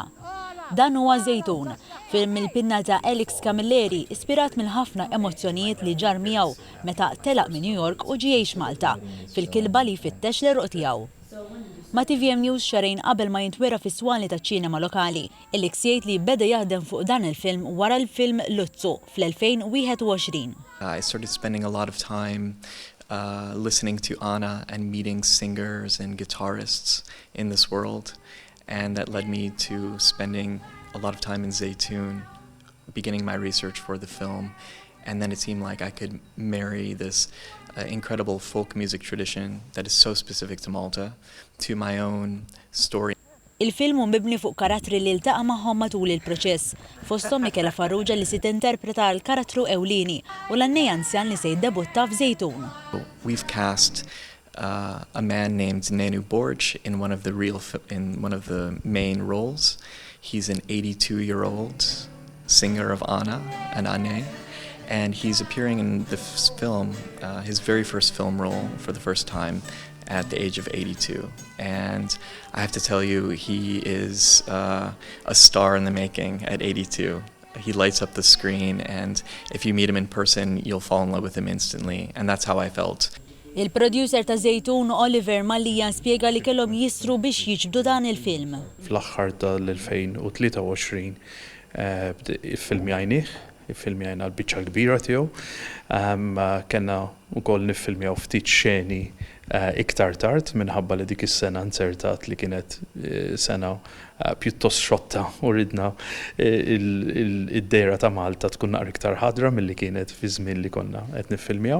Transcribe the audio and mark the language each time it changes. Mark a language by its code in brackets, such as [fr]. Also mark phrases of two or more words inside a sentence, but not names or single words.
[mt] Dan huwa Zejtun, film mill-pinna ta' Alex Camilleri, ispirat mill ħafna emozzjonijiet li ġar miegħu meta telaq minn New York u ġie jgħix Malta, fil-kilba li jfittex l-eruq tiegħu. Ma' TVM News xarejn qabel ma jintwera fis-swali taċ-ċinema lokali, Alex jgħid li beda jaħdem fuq dan il-film wara l-film Luzzu fl-2021. [en] I started spending a lot of time listening to Anna and meeting singers and guitarists in this world, and that led me to spending a lot of time in Zaytun, beginning my research for the film, and then it seemed like I could marry this incredible folk music tradition that is so specific to Malta to my own story. [mt] Il-film mibni fuq karattri li ltaqa' magħhom matul il-proċess, fosthom Michela Farrugia li se tinterpreta l-karattru ewlieni u l-għannej anzjan li se jiddebutta f'Zejtun. [en] We've cast a man named Nenu Borj in one of the main roles. He's an 82-year-old singer of Anna and Ane, and he's appearing in the film, his very first film role for the first time at the age of 82. And I have to tell you, he is a star in the making at 82. He lights up the screen, and if you meet him in person, you'll fall in love with him instantly, and that's how I felt. [mt] Il-producer ta' Zejtun Oliver Mallija spjega li kellhom jistru biex jiġbdu dan il-film. Fl-aħħar tal-2023 il-film jgħinih, il-film jgħajna l-biċċa kbira tiegħu. Kellna wkoll niffilmjaw ftit xeni iktar tard minħabba li dik is-sena nsertat li kienet sena pjuttost xotta u ridna id-dejra ta' Malta tkun naqra iktar ħadra milli kienet fi żmien li konna qed niffilmjaw.